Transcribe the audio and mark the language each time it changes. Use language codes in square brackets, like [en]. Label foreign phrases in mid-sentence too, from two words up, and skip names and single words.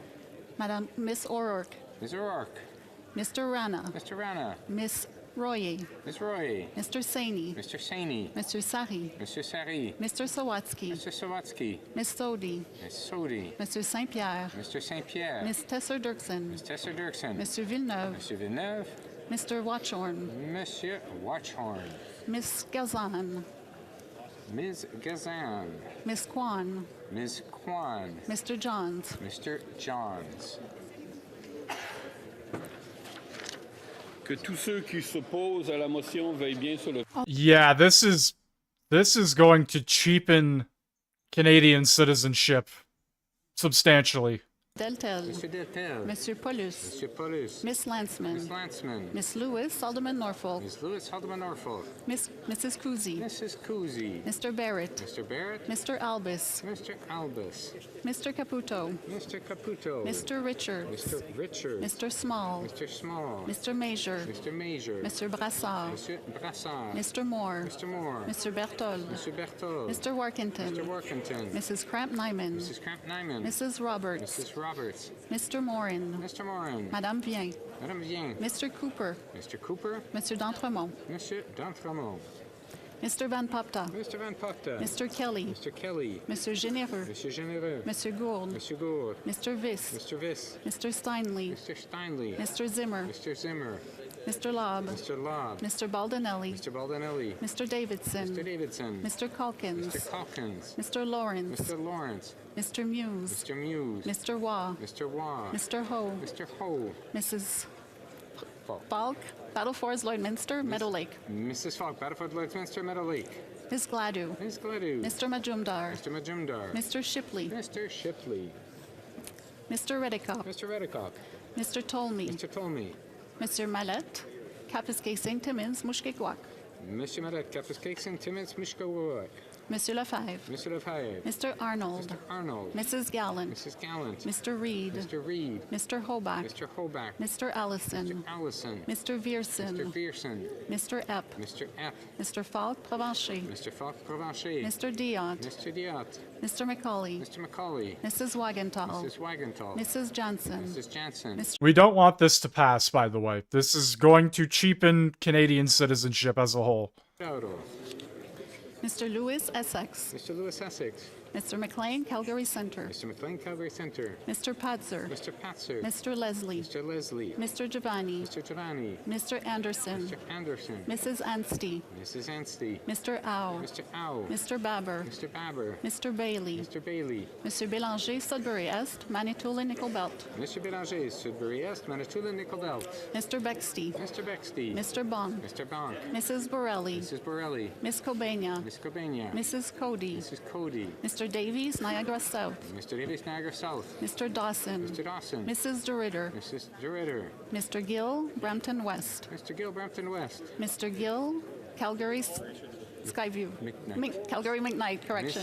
[en] Madame Miss O'Rourke. Miss O'Rourke. Mr. Rana. Mr. Rana. Miss Royer. Miss Roy. Mr. Saini. Mr. Saini. Mr. Sari. Mr. Sari. Mr. Sawatsky. Mr. Sawatsky. Miss Sodi. Miss Sodi. Mr. Saint-Pierre. Mr. St. Pierre. Miss Tesser Dirksen. Miss Tesser Dirksen. Mr. Villeneuve. Mr. Villeneuve. Mr. Watchorn. Monsieur Watchhorn. Miss Gazan. Ms. Gazan. Miss Kwan. Ms. Kwan. Mr. Johns. Mr. Johns. [fr] Que tous ceux qui s'opposent à la motion veuillent bien sur le... [en] Yeah, this is going to cheapen Canadian citizenship substantially. Deltel. Monsieur Deltel. Monsieur Paulus. Monsieur Paulus. Miss Lanceman. Miss Lanceman. Miss Lewis, Alderman Norfolk. Miss Lewis, Alderman Norfolk. Mrs. Cousy. Mrs. Cousy. Mr. Barrett. Mr. Barrett. Mr. Albus. Mr. Albus. Mr. Caputo. Mr. Caputo. Mr. Richards. Mr. Richards. Mr. Small. Mr. Small. Mr. Major. Mr. Major. Mr. Brassard. Mr. Brassard. Mr. Moore. Mr. Moore. Mr. Bertol. Mr. Berthold. Mr. Workington. Mr. Workington. Mrs. Cramp-Nyman. Mrs. Cramp-Nyman. Mrs. Roberts. Mrs. Roberts. Mr. Morin. Mr. Morin. Madame Vien. Madame Vien. Mr. Cooper. Mr. Cooper. Mr. D'Entremont. Monsieur D'Entremont. Mr. Van Popta. Mr. Van Popta. Mr. Kelly. Mr. Kelly. Monsieur Généreux. Monsieur Généreux. Monsieur Gould. Monsieur Gould. Mr. Viss. Mr. Viss. Mr. Steinley. Mr. Steinley. Mr. Zimmer. Mr. Zimmer. Mr. Lobb. Mr. Lobb. Mr. Baldinelli. Mr. Baldinelli. Mr. Davidson. Mr. Davidson. Mr. Calkins. Mr. Calkins. Mr. Lawrence. Mr. Lawrence. Mr. Muse. Mr. Muse. Mr. Waugh. Mr. Waugh. Mr. Ho. Mr. Ho. Mrs. Falk. Battle Forest Lloydminster, Meadow Lake. Mrs. Falk, Battleford Lloydminster, Meadow Lake. Miss Gladu. Miss Gladu. Mr. Majumdar. Mr. Majumdar. Mr. Shipley. Mr. Shipley. Mr. Reddicock. Mr. Reddicock. Mr. Tolmie. Mr. Tolmie. Mr. Mallet. Kapiskasing Timmins, Mushkegwak. Monsieur Mallet, Kapiskasing Timmins, Mushkegwak. Monsieur Lefebvre. Mr. Lefebvre. Mr. Arnold. Mr. Arnold. Mrs. Gallant. Mrs. Gallant. Mr. Reed. Mr. Reed. Mr. Hoback. Mr. Hoback. Mr. Allison. Mr. Allison. Mr. Vierson. Mr. Vierson. Mr. Epp. Mr. Epp. Mr. Falk Provencher. Mr. Falk Provencher. Mr. Diot. Mr. Diot. Mr. Macaulay. Mr. Macaulay. Mrs. Wagenthal. Mrs. Wagenthal. Mrs. Johnson. Mrs. Jansen. We don't want this to pass, by the way. This is going to cheapen Canadian citizenship as a whole. Mr. Lewis Essex. Mr. Lewis Essex. Mr. McLean, Calgary Centre. Mr. McLean, Calgary Centre. Mr. Patzer. Mr. Patzer. Mr. Leslie. Mr. Leslie. Mr. Giovanni. Mr. Giovanni. Mr. Anderson. Mr. Anderson. Mrs. Anstey. Mrs. Anstey. Mr. Au. Mr. Au. Mr. Babber. Mr. Babber. Mr. Bailey. Mr. Bailey. Mr. Bélanger, Sudbury Est, Manitoulin, Nickel Belt. Mr. Bélanger, Sudbury Est, Manitoulin, Nickel Belt. Mr. Bexty. Mr. Bexty. Mr. Bonk. Mr. Bonk. Mrs. Borelli. Mrs. Borelli. Miss Cobania. Miss Cobania. Mrs. Cody. Mrs. Cody. Mr. Davies, Niagara South. Mr. Davies, Niagara South. Mr. Dawson. Mr. Dawson. Mrs. DeRitter. Mrs. DeRitter. Mr. Gill, Brampton West. Mr. Gill, Brampton West. Mr. Gill, Calgary Skyview. Calgary McKnight, correction.